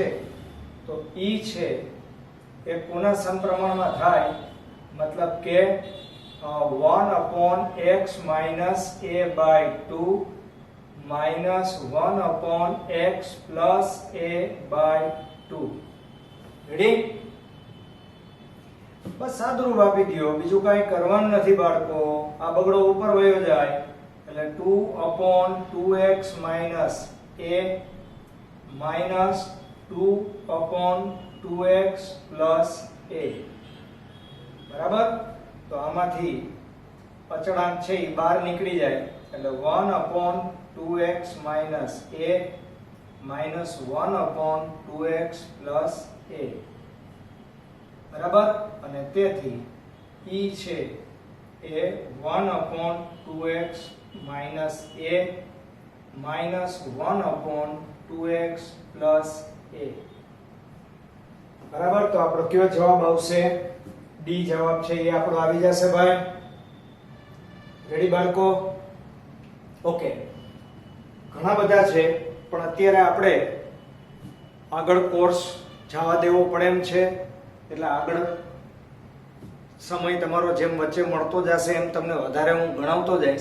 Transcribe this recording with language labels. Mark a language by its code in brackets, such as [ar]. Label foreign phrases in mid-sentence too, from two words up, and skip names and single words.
[gu] તો E છે એ કોના સમપ્રમાણમાં થાય? મતલબ કે [en] 1/x minus a/2 minus 1/x plus a/2. [gu] રેડી? બસ સાદુરૂપ આપી દો, બીજું કાંઈ કરવાનું નથી બાળકો. આ બગડો ઉપર વયો જાય એટલે [en] 2/2x minus a minus 2/2x plus a [gu] બરાબર. તો આમાંથી અચળાંક છે એ બહાર નીકળી જાય એટલે [en] 1/2x minus a minus 1/2x plus a [gu] બરાબર. અને તેથી E છે એ [en] 1/2x minus a minus 1/2x plus a [gu] બરાબર. તો આપણો કયો જવાબ આવશે? ડી જવાબ છે એ આપણો આવી જશે ભાઈ. રેડી બાળકો? ઓકે. ઘણા બધા છે, પણ અત્યારે આપણે આગળ કોર્સ જવા દેવો પડે એમ છે, એટલે આગળ સમય તમારો જેમ વચ્ચે મળતો જશે એમ તમને વધારે હું ગણાવતો જઈશ.